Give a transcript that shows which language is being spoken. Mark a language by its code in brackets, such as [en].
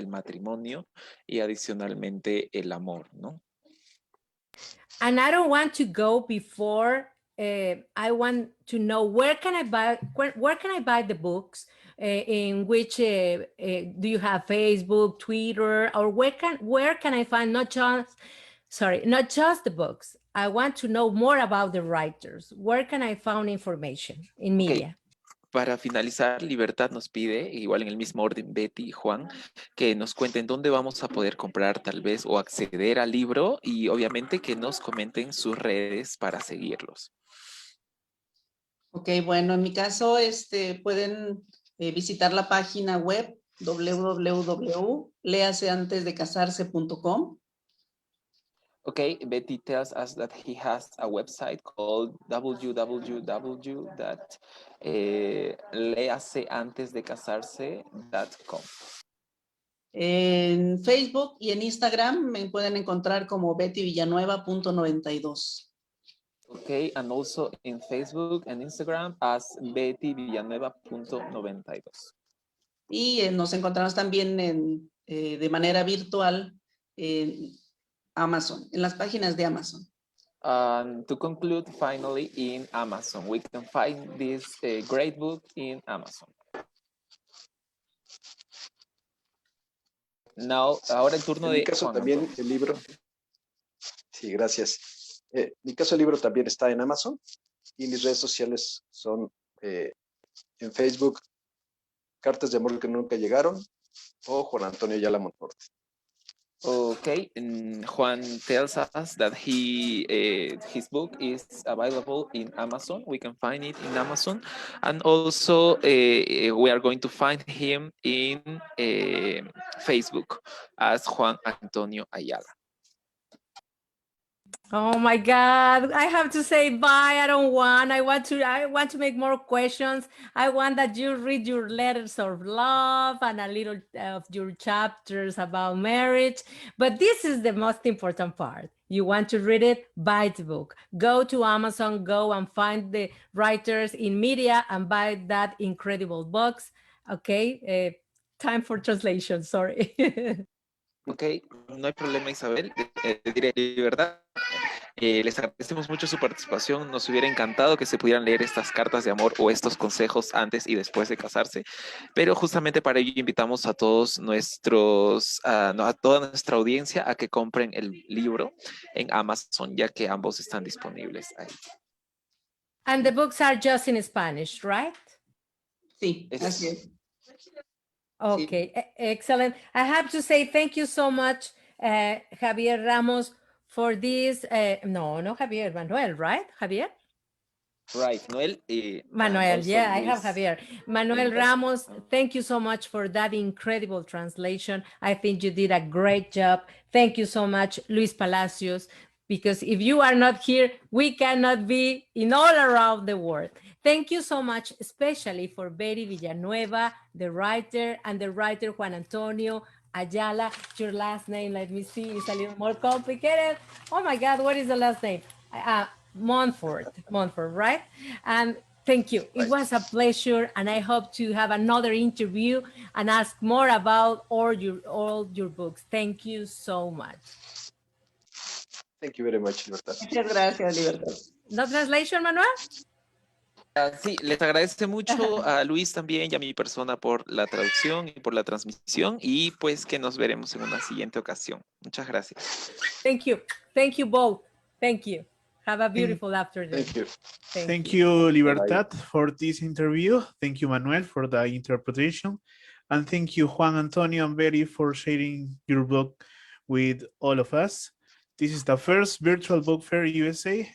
[es] El matrimonio y adicionalmente el amor, ¿no? [en] And I don't want to go before. I want to know where can I buy the books? In which do you have Facebook, Twitter, or where can I find not just the books? I want to know more about the writers. Where can I find information in media? [es] Para finalizar, Libertad nos pide, igual en el mismo orden, Betty y Juan, que nos cuenten dónde vamos a poder comprar tal vez o acceder al libro y obviamente que nos comenten sus redes para seguirlos. Ok, bueno, en mi caso pueden visitar la página web www.leaseantesdecasarse.com. [en] Okay, Betty tells us that he has a website called www.leaseantesdecasarse.com. [es] En Facebook y en Instagram me pueden encontrar como bettyvillanueva.92. [en] Okay, and also in Facebook and Instagram as bettyvillanueva.92. [es] Y nos encontramos también de manera virtual en Amazon, en las páginas de Amazon. [en] To conclude, finally, in Amazon. We can find this great book in Amazon. [es] Now, ahora el turno de En mi caso Juan también Antonio. el libro. Sí, gracias. En mi caso el libro también está en Amazon y mis redes sociales son en Facebook Cartas de Amor que Nunca Llegaron o Juan Antonio Ayala Monforte. [en] Okay, and Juan tells us that his book is available in Amazon. We can find it in Amazon, and also we are going to find him in Facebook as Juan Antonio Ayala. Oh my God, I have to say bye. I want to make more questions. I want that you read your letters of love and a little of your chapters about marriage. But this is the most important part. You want to read it, buy the book. Go to Amazon, go and find the writers in media and buy that incredible books. Okay, time for translation, sorry. [es] Ok, no hay problema, Isabel. Diré verdad. Les agradecemos mucho su participación. Nos hubiera encantado que se pudieran leer estas cartas de amor o estos consejos antes y después de casarse, pero justamente para ello invitamos a todos a toda nuestra audiencia a que compren el libro en Amazon, ya que ambos están disponibles ahí. [en] And the books are just in Spanish, right? [es] Sí, así es. [en] Okay, sí. Excellent. I have to say thank you so much, Javier Ramos, for this. No, Javier, Manuel, right? Javier? Right, Noel. Manuel, yeah, Luis. I have Javier. Manuel Ramos, thank you so much for that incredible translation. I think you did a great job. Thank you so much, Luis Palacios. because if you are not here, we cannot be in all around the world. Thank you so much, especially for Betty Villanueva, the writer, and the writer Juan Antonio Ayala. Your last name, let me see, it's a little more complicated. Oh my God, what is the last name? Montfort, right? And thank you. It was a pleasure, and I hope to have another interview and ask more about all your books. Thank you so much. Thank you very much, Libertad. [es] Muchas gracias, Libertad. [en] No translation, Manuel? [es] Sí, les agradece mucho a Luis también y a mi persona por la traducción y por la transmisión y pues que nos veremos en una siguiente ocasión. Muchas gracias. [en] Thank you. Thank you both. Thank you. Have a beautiful afternoon. Thank you. Thank you, Libertad, for this interview. Thank you, Manuel, for the interpretation. And thank you, Juan Antonio and Betty, for sharing your book with all of us. This is the first virtual book fair USA.